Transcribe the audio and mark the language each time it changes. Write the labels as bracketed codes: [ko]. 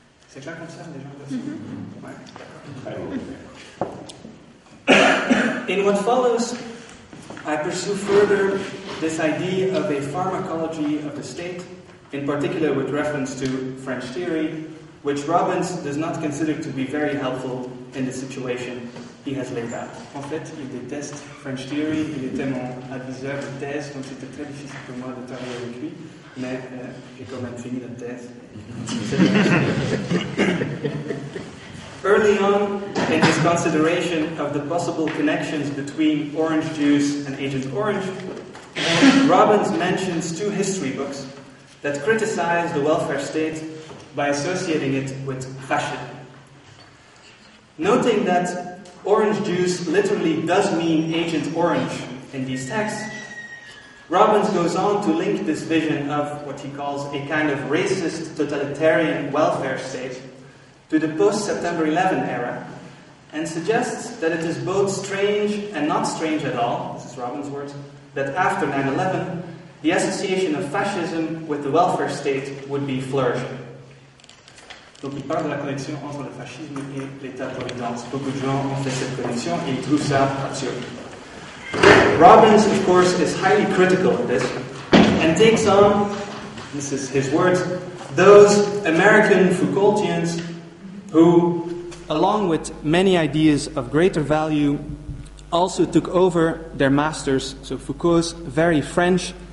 [fr] C'est clair comme ça, les gens? [en] In what follows, I pursue further this idea of a pharmacology of the state, in particular with reference to French theory, which Robbins does not consider to be very helpful in the situation he has laid out. [fr] En fait, il déteste French theory, il était mon adviseur de thèse, donc c'était très difficile pour moi de travailler avec lui, mais j'ai quand même fini la thèse. [en] Early on in his consideration of the possible connections between orange juice and Agent Orange, Robbins mentions two history books that criticize the welfare state by associating it with fascism. Noting that orange juice literally does mean Agent Orange in these texts, Robbins goes on to link this vision of what he calls a kind of racist totalitarian welfare state to the post-September 11 era, and suggests that it is both strange and not strange at all, this is Robbins' words, that after 9/11, the association of fascism with the welfare state would be flourishing. [fr] Donc il parle de la connexion entre le fascisme et l'État-providence. Beaucoup de gens ont fait cette connexion et ils trouvent ça absurde. [en] Robbins, of course, is highly critical of this and takes on, this is his words, those American Foucaultians who, along with many ideas of greater value, also took over their masters, so Foucault's very French